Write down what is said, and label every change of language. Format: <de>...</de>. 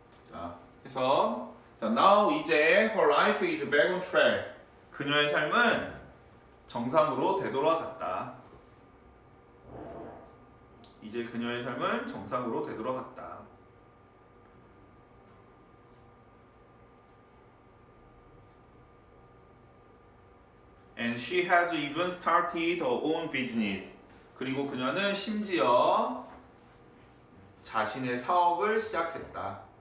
<ko>자, 그래서 자, now 이제</ko> <en>her life is back on track.</en> <ko>그녀의 삶은 정상으로 되돌아갔다. 이제 그녀의 삶은 정상으로 되돌아갔다.</ko> <en>And she has even started her own business.</en> <ko>그리고 그녀는 심지어 자신의 사업을 시작했다.</ko>